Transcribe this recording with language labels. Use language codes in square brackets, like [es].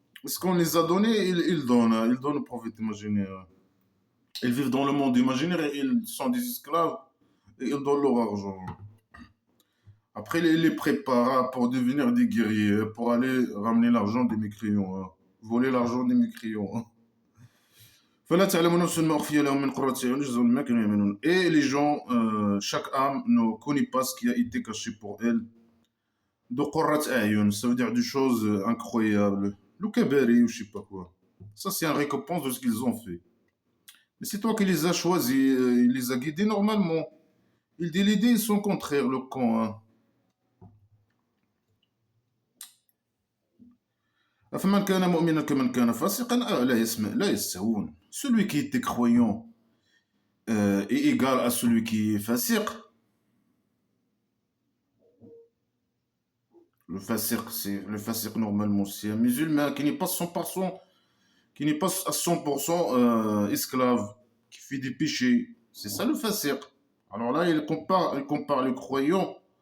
[fr] Ce qu'on les a donnés, ils donnent, hein. Ils donnent au prophète imaginaire. Ils vivent dans le monde imaginaire et ils sont des esclaves et ils donnent leur argent. Après, ils les préparent pour devenir des guerriers, pour aller ramener l'argent des mécréants, hein. Voler l'argent des mécréants, hein. [ar] فلا تعلم نفس ما أخفي لهم من قرة أعين جزاء بما كانوا يعملون. [fr] Et les gens, chaque âme ne connaît pas ce qui a été caché pour elle. De Qurrat A'yun, ça veut dire des choses incroyables. Le kabari ou je sais pas quoi. Ça, c'est une récompense de ce qu'ils ont fait. Mais c'est toi qui les as choisis, il les a guidés normalement. Il dit les dés, ils sont contraires, le camp, hein. [ar] أفمن كان مؤمنا كمن كان فاسقا لا يسمع لا يستوون. [fr] Celui qui était croyant est égal à celui qui est fasiq. Le fasiq normalement, c'est un musulman qui n'est pas 100%, qui n'est pas à 100% esclave, qui fait des péchés. C'est ça le fasiq. Alors là, il compare le croyant